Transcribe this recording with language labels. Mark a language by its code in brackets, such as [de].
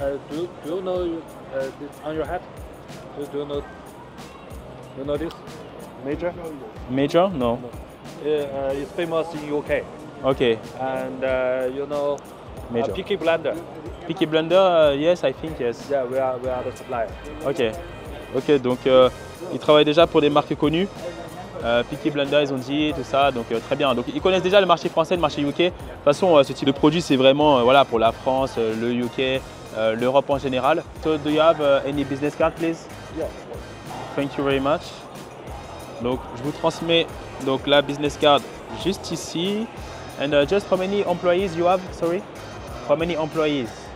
[en] Do you know this on your hat? Do you know this? Major? Major? No. It's famous in UK. Okay. And you know, Major. Peaky Blender. Peaky Blender, yes, I think yes. Yeah, we are the supplier. [fr] Ok, donc ils travaillent déjà pour des marques connues. Peaky Blender, ils ont dit, tout ça, donc très bien. Donc ils connaissent déjà le marché français, le marché UK. De toute façon, ce type de produit, c'est vraiment voilà, pour la France, le UK, l'Europe en général. [en] So do you have any business card, please? Yeah. Thank you very much. [fr] Donc je vous transmets donc la business card juste ici. [en] And just how many employees you have? Sorry, how many employees?